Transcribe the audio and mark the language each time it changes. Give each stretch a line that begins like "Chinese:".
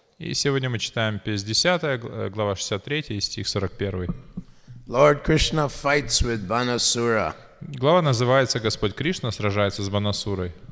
Russian: И сегодня мы читаем песнь 10, глава 63, стих 41.
English: Lord Krishna fights with Banasura.
Russian: Глава называется «Господь Кришна сражается с Банасурой».